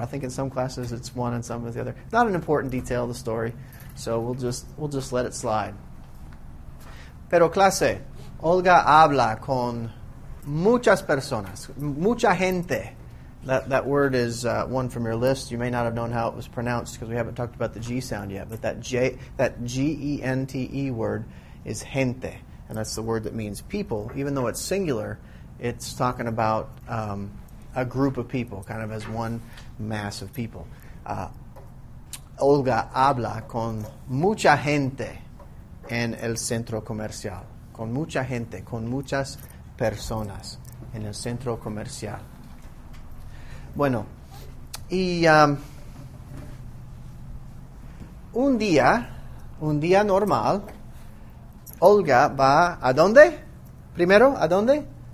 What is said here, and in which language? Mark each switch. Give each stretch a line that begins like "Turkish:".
English: I think in some classes it's one and some is the other. Not an important detail of the story. So we'll just let it slide.
Spanish: Pero clase, Olga habla con muchas personas, mucha gente.
English: That word is one from your list. You may not have known how it was pronounced because we haven't talked about the G sound yet, but that G-E-N-T-E word is gente, and that's the word that means people. Even though it's singular, it's talking about a group of people, kind of as one mass of people.
Spanish: Olga habla con mucha gente en el centro comercial. Con mucha gente, con muchas personas en el centro comercial. Bueno, y un día normal, Olga va ¿a dónde? Primero, ¿a dónde?